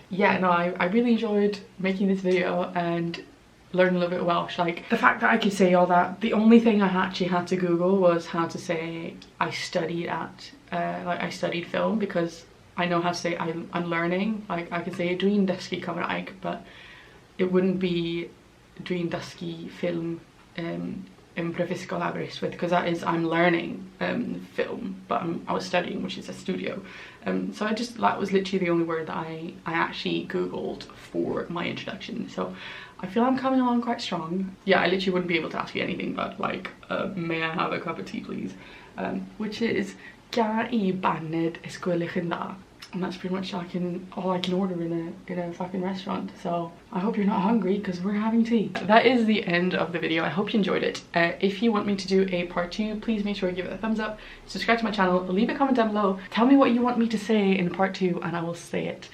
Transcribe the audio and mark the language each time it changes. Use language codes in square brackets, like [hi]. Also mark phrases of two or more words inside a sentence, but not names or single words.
[en] Yeah, no, I really enjoyed making this video and learn a little bit of Welsh. Like, the fact that I could say all that, the only thing I actually had to Google was how to say I studied at I studied film, because I know how to say I'm learning. Like, I could say [cy] dwi'n dysgu Cymraeg, [en] but it wouldn't be [cy] dwi'n dysgu [en] film in Brifysgol Aberystwyth, because that is I'm learning film, but I was studying, which is a studio. So that was literally the only word that I actually Googled for my introduction. So I feel I'm coming along quite strong. Yeah, I literally wouldn't be able to ask you anything but like, may I have a cup of tea please? Which is [cy] ga I baned ysgwylch yn dda. [en] And that's pretty much all I can order in a fucking restaurant. So I hope you're not hungry, because we're having tea. That is the end of the video. I hope you enjoyed it. If you want me to do a part 2, please make sure you give it a thumbs up, subscribe to my channel, leave a comment down below, tell me what you want me to say in part 2, and I will say it.